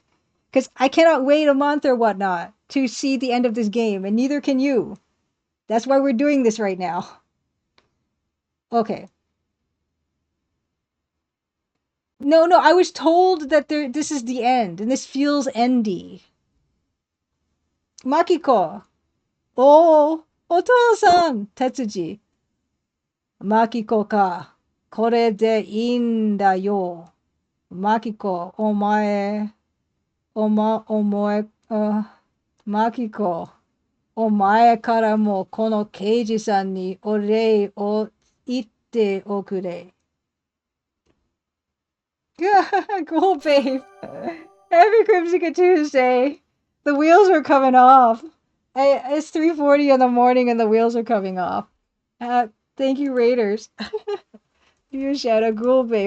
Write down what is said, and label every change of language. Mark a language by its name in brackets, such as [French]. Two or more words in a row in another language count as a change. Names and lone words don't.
[English] Because I cannot wait a month or whatnot to see the end of this game, and neither can you. That's why we're doing this right now. Okay. No, I was told that this is the end, and this feels endy. [Japanese] Makiko. Oh, otou-san, Tetsuji. Makikoか。これでいいだよ. Makiko, omoe, Makiko、お前からもこの刑事さんにお礼を言っておくれ. [English] Cool, babe. Happy Crimson Tuesday. The wheels are coming off. It's 3:40 in the morning and the wheels are coming off. Thank you, Raiders. You shadow, cool, babe.